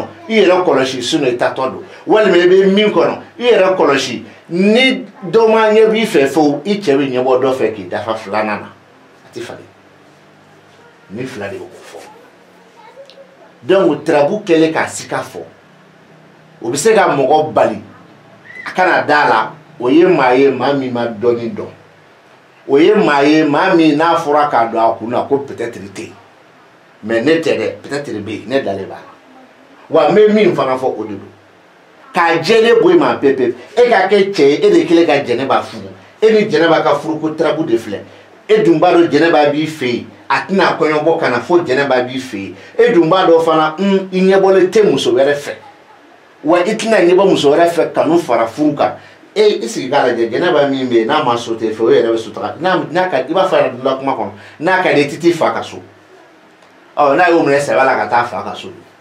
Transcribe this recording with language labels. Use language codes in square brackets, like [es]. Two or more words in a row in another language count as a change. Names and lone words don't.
[bm] i yɛrɛ kɔlɔsi sinon i tatɔ don walima i bɛ min kɔnɔ i yɛrɛ kɔlɔsi ni dɔ ma ɲɛ b'i fɛ fo i cɛ bɛ ɲɛbɔ dɔ fɛ k'i dafa filanan na a tɛ falen ni fila de y'o fɔ donc tarabu kɛlen k'a sika fɔ o bɛ se ka mɔgɔ bali a kana da la o ye maa ye maa min ma dɔnni dɔn o ye maa ye maa min n'a fɔra k'a don a kun na ko peut-être tɛ yen mais ne tɛ dɛ peut-être bɛ yen ne dalen b'a la wa n bɛ min fana fɔ o de don k'a jɛlen bɔ i ma pepe e ka kɛ cɛ ye e de kɛlen ka Jɛnɛba furu e ni Jɛnɛba ka furuko tarabu de filɛ e dun b'a dɔn Jɛnɛba b'i fɛ yen a tɛna kɔɲɔbɔ ka na fo Jɛnɛba b'i fɛ yen e dun b'a dɔn fana i ɲɛbɔlen tɛ muso wɛrɛ fɛ wa i tɛna ɲɛbɔ muso wɛrɛ fɛ kanu fara furu kan i sigi k'a lajɛ Jɛnɛba min bɛ yen n'a ma so tɛ fɛ o yɛrɛ bɛ sutura n'a ka i b'a fɔ a yɛrɛ la kuma kɔnɔ n'a ka di i tɛ t'i fa ka so n'a y'o minɛ sɛbɛ la ka taa fa ka so